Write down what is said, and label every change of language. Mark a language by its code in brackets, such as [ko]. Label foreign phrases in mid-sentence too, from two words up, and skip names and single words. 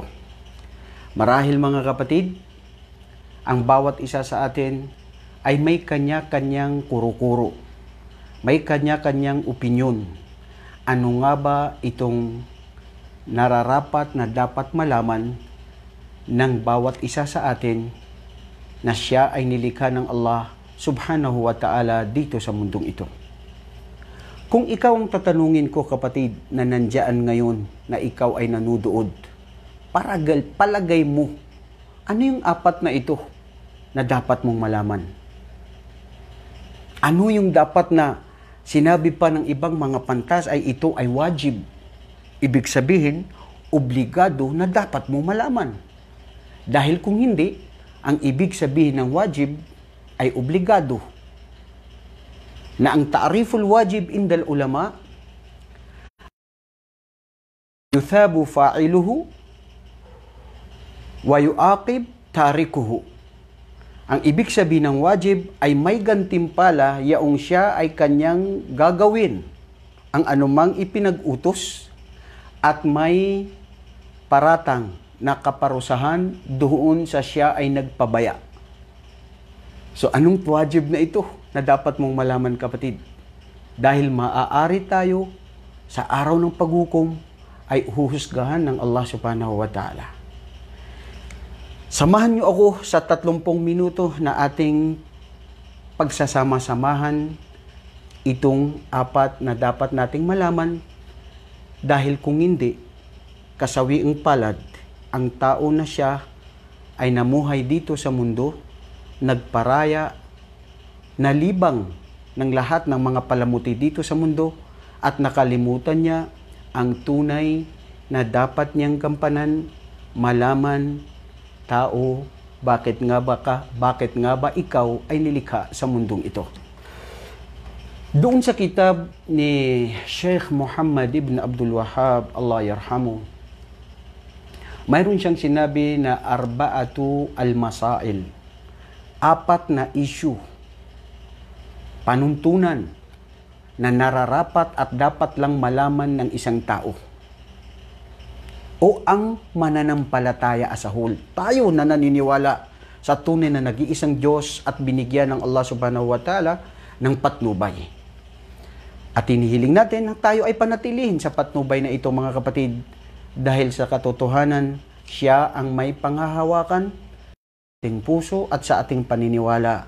[tl] Marahil mga kapatid, ang bawat isa sa atin ay may kanya-kanyang kuro-kuro. May kanya-kanyang opinyon. Ano nga ba itong nararapat na dapat malaman ng bawat isa sa atin na siya ay nilikha ng [ar] الله سبحانه وتعالى [tl] dito sa mundong ito? Kung ikaw ang tatanungin ko, kapatid, na nandiyan ngayon na ikaw ay nanudood, palagay mo, ano yung apat na ito na dapat mong malaman? Ano yung dapat na sinabi pa ng ibang mga pantas ay ito ay wajib? Ibig sabihin, obligado na dapat mong malaman. Dahil kung hindi, ang ibig sabihin ng wajib ay obligado. Na ang [ar] تعريف الواجب عند العلماء يثاب فاعله ويعاقب تاركه. [tl] Ang ibig sabihin ng wajib ay may gantimpala yaong siya ay kanyang gagawin ang anumang ipinag-utos at may paratang na kaparusahan doon sa siya ay nagpabaya. So anong wajib na ito na dapat mong malaman, kapatid? Dahil maaari tayo sa araw ng paghukom ay huhusgahan ng [ar] الله سبحانه وتعالى. [tl] Samahan niyo ako sa 30 minuto na ating pagsasama-samahan itong apat na dapat nating malaman, dahil kung hindi, kasawiang palad ang tao na siya ay namuhay dito sa mundo, nagparaya, nalibang ng lahat ng mga palamuti dito sa mundo at nakalimutan niya ang tunay na dapat niyang gampanan, malaman, tao, bakit nga ba ikaw ay nilikha sa mundong ito? Doon sa kitab ni Sheikh Muhammad ibn Abdul Wahhab, [ar] الله يرحمه, [tl] mayroon siyang sinabi na [ar] أربعة المسائل, [tl] apat na issue, panuntunan na nararapat at dapat lang malaman ng isang tao o ang mananampalataya [en] as a whole. [tl] Tayo na naniniwala sa tunay na nag-iisang Diyos at binigyan ng [ar] الله سبحانه وتعالى [tl] ng patnubay. At hinihiling natin na tayo ay panatilihin sa patnubay na ito, mga kapatid, dahil sa katotohanan, siya ang may panghahawakan sa ating puso at sa ating paniniwala.